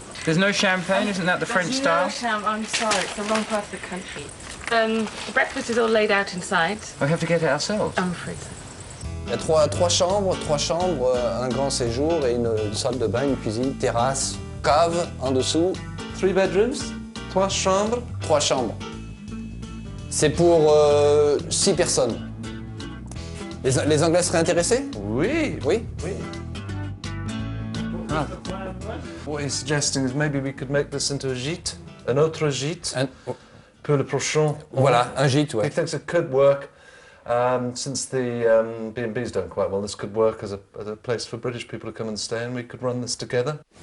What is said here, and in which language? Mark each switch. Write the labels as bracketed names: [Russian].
[English] There's no champagne, isn't that the French style? No I'm sorry, it's the wrong part of the country. The breakfast is all laid out inside. We have to get it ourselves. I'm afraid so. [French] Il y a trois chambres, un grand séjour et une salle de bain, une cuisine, terrasse, cave en dessous. [English] 3 bedrooms, 3 chambres. [French] 3 chambres. C'est pour 6 personnes. Les Anglais seraient intéressés? Oui. Oui? Oui. Ah. [English] What he's suggesting is maybe we could make this into a gîte, an [French] autre gîte, pour le prochain. Voilà, un gîte, ouais. [English] He thinks it could work. Since the B&B's done quite well, this could work as a place for British people to come and stay, and we could run this together.